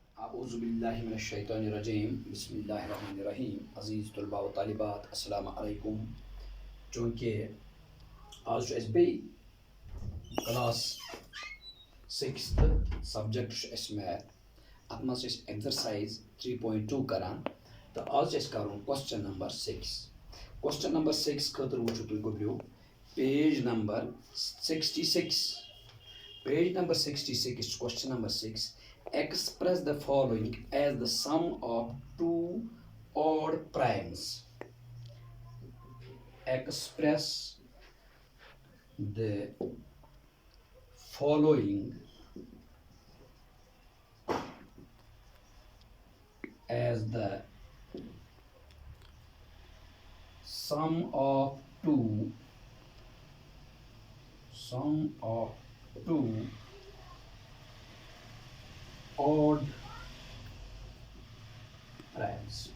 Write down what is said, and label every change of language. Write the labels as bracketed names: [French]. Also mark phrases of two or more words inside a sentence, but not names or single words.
[Arabic] أعوذ بالله من الشيطان الرجيم بسم الله الرحمن الرحيم أعزاء طلبة وطالبات السلام عليكم. [Kashmiri] चूँकि आज छु अस क्लास 6th सब्जेक्ट छ मैथ अत मज एक्सरसाइज 3.2 करान तो आज कर [English] question number 6. question number 6 [Kashmiri] खतर वो तुम गुब्रियो [English] page number 66. page number 66 question number 6. Express the following as the sum of two odd primes. Express the following as the sum of two odd primes.